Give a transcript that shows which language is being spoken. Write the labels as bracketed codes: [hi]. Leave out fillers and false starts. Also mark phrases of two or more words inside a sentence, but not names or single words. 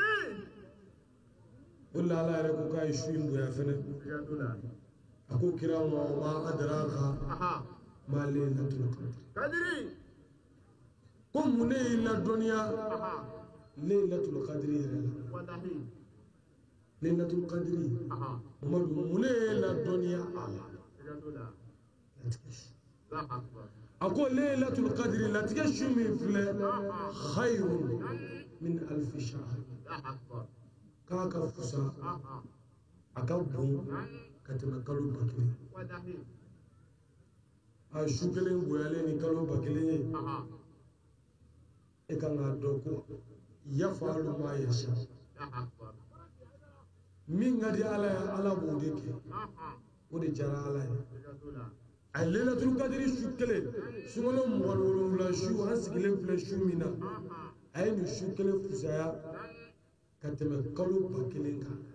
[bm] o de la ala yɛrɛ ko k'a ye su in bonya fɛnɛ a ko kira ma [ar] ما أدراك ما ليلة القدر [bm] ko mun ne y'i ladɔnniya laylatul qadr yɛrɛ la laylatul qadr Mamadu mun ne y'i ladɔnniya a la a ko laylatul qadr latigɛ su min filɛ [ar] خير من ألف شهر [bm] k'a ka fusa a ka bon ka tɛmɛ kalo 1000 a su kelen bonyalen ni kalo 1000 ye e kan k'a dɔn ko [ar] يفعل ما يشاء [bm] min ka di ala ye ala b'o de kɛ o de diyara ala ye a laylatul qadri su kelen sunkalo 27 su an sigilen filɛ su min na a ye nin su kelen fusaya ka tɛmɛ kalo 1000 kan